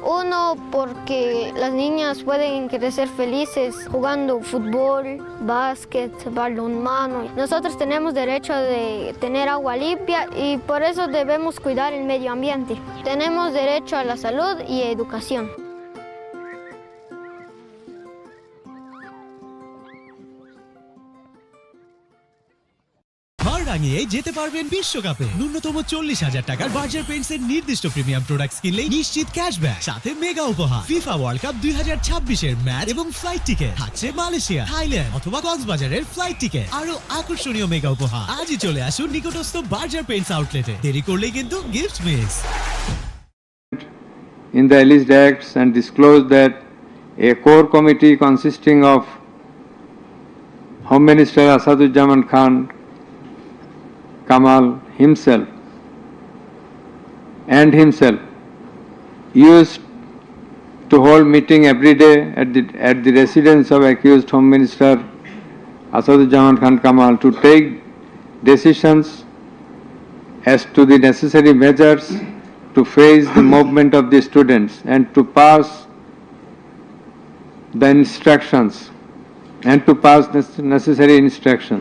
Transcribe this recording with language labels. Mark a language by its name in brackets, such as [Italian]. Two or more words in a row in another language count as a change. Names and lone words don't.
[Spanish] Uno, porque las niñas pueden crecer felices jugando fútbol, básquet, balonmano. Nosotros tenemos derecho de tener agua limpia y por eso debemos cuidar el medio ambiente. Tenemos derecho a la salud y educación. [Bangla] রাঙিয়ে যেতে পারবেন বিশ্বকাপে ন্যূনতম 40,000 টাকার বার্জার পেইন্টস এর নির্দিষ্ট [English] premium products [Bangla] কিনলেই নিশ্চিত ক্যাশব্যাক সাথে মেগা উপহার ফিফা ওয়ার্ল্ড কাপ 2026 এর ম্যাচ এবং [English] flight ticket [Bangla] থাকছে মালয়েশিয়া থাইল্যান্ড অথবা কক্সবাজারের [English] flight ticket [Bangla] আরো আকর্ষণীয় মেগা উপহার আজই চলে আসুন নিকটস্থ বার্জার পেইন্টস আউটলেটে দেরি করলেই কিন্তু [English] gift miss In the alleged acts and disclosed that a core committee consisting of Home Minister Asaduzzaman Khan Kamal himself used to hold meeting every day at the residence of accused Home Minister Asaduzzaman Khan Kamal to take decisions as to the necessary measures to face the movement of the students and to pass the instructions and to pass necessary instructions.